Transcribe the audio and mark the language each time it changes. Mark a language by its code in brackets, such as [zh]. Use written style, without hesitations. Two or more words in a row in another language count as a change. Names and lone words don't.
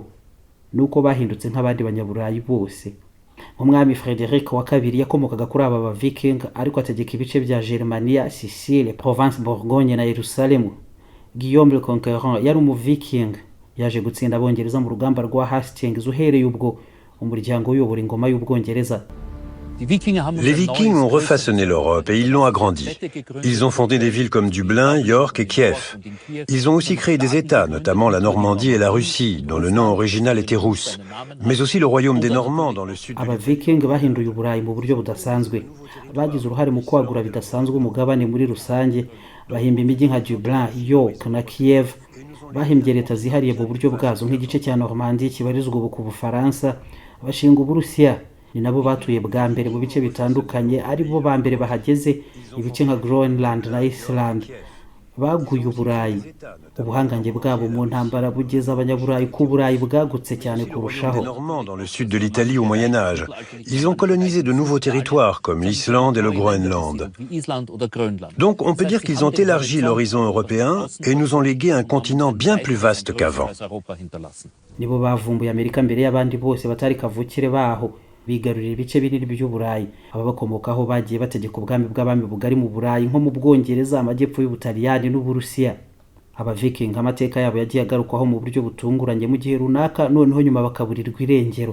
[rw] Nuko bahindutse nk'abandi banyaburayi bose. Umwami Frederick wa kabiri yakomokaga kuri aba baviking, ariko ategeka ibice bya Germania, Sicile, Provence, Bourgogne na Yerusalemu. Guillaume le Conquérant yari umuviking, yaje gutsinda abongereza mu rugamba rwa Hastings. Uhereye ubwo umuryango uyobora ingoma y'Ubwongereza. [fr] Les Vikings ont refaçonné l'Europe et ils l'ont agrandie. Ils ont fondé des villes comme Dublin, York et Kiev. Ils ont aussi créé des États, notamment la Normandie et la Russie, dont le nom original était russe, mais aussi le royaume des Normands dans le sud. [rw] Abaviking bahinduye Uburayi mu buryo budasanzwe. Bagize uruhare mu kwagura bidasanzwe umugabane muri rusange, bahimba imijyi nka Dublin, York na Kiev. Bahimbye leta zihariye mu buryo bwazo nk'igice cya Normandie kibarizwa ubu ku Bufaransa. Bashinga Uburusiya, ni nabo batuye bwa mbere mu bice bitandukanye, ari bo ba mbere bahageze ibice nka Groenland na Iceland. Baguye Uburayi. Ubuhangange bwabo mu ntambara bugeza abanyaburayi ku Burayi bwagutse cyane kurushaho. [fr] Normands dans le sud de l'Italie au Moyen Âge. Ils ont colonisé de nouveaux territoires comme l'Islande et le Groenland. Donc on peut dire qu'ils ont élargi l'horizon européen et nous ont légué un continent bien plus vaste qu'avant. [rw] Nibo bavumbuye Amerika mbere y'abandi bose batari kavukire baho, bigarurira ibice binini by'Uburayi. Ababakomokaho bagiye bategeka ubwami bw'abami bugari mu Burayi nko mu Bwongereza, amajyepfo y'Ubutaliyani n'Uburusiya. Abaviking amateka yabo yagiye agarukwaho mu buryo butunguranye mu gihe runaka, noneho nyuma bakaburirwa irengero.